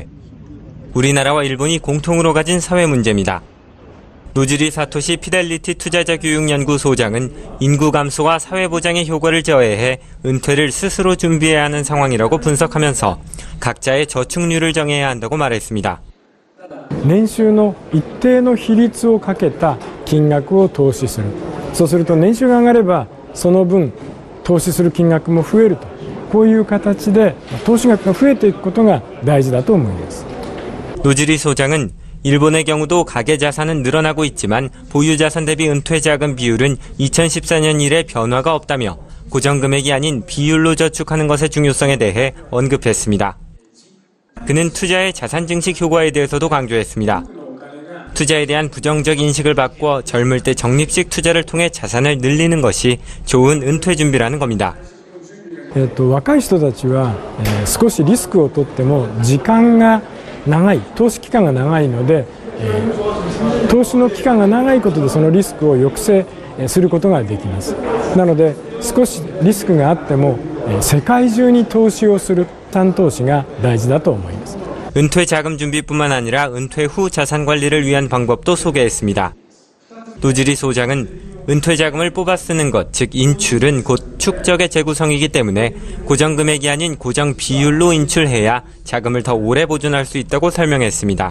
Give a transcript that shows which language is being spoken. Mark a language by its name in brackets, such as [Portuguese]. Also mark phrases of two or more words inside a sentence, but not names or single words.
[Korean] 우리나라와 일본이 공통으로 가진 사회 문제입니다. 노지리 사토시 피델리티 투자자교육연구소장은 인구 감소와 사회보장의 효과를 저해해 은퇴를 스스로 준비해야 하는 상황이라고 분석하면서 각자의 저축률을 정해야 한다고 말했습니다. [Japanese] 年収の一定の比率をかけた金額を投資する。そうすると年収が上がればその分投資する金額も増えると。こういう形で投資額が増えていくことが大事だと思います。 [Korean] 노지리 소장은 일본의 경우도 가계 자산은 늘어나고 있지만 보유 자산 대비 은퇴 자금 비율은 2014년 이래 변화가 없다며 고정금액이 아닌 비율로 저축하는 것의 중요성에 대해 언급했습니다. 그는 투자의 자산 증식 효과에 대해서도 강조했습니다. 투자에 대한 부정적 인식을 바꿔 젊을 때 적립식 투자를 통해 자산을 늘리는 것이 좋은 은퇴 준비라는 겁니다. [Japanese] 若い人たちは、少しリスクを取っても時間が長い、投資期間が長いので、投資の期間が長いことでそのリスクを抑制することができます。なので少しリスクがあっても世界中に投資をする担投資が大事だと思います。 [Korean] 은퇴 자금 준비뿐만 아니라 은퇴 후 자산 관리를 위한 방법도 소개했습니다. 노지리 소장은 은퇴 자금을 뽑아 쓰는 것, 즉 인출은 곧 축적의 재구성이기 때문에 고정 금액이 아닌 고정 비율로 인출해야 자금을 더 오래 보존할 수 있다고 설명했습니다.